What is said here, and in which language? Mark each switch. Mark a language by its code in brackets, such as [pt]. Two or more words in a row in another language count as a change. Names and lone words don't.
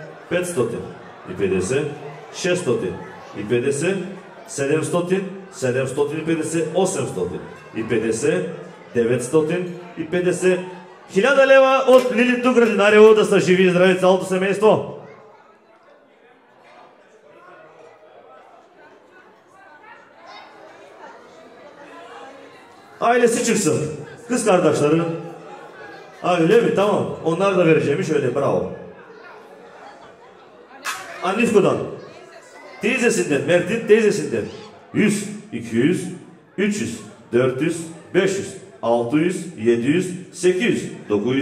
[bg] 550, 650, 700, 750, 850, 950, 1000 лева от Лилито Градинарио, да са живи и здрави цялото семейство. [tr] Ailesi çıksın. Kız kardeşleri Öyle mi? Tamam. Onlar da vereceğimi şöyle. Bravo. Anifko'dan. Teyzesinden. Mert'in teyzesinden. 100, 200, 300, 400, 500, 600, 700, 800, 900.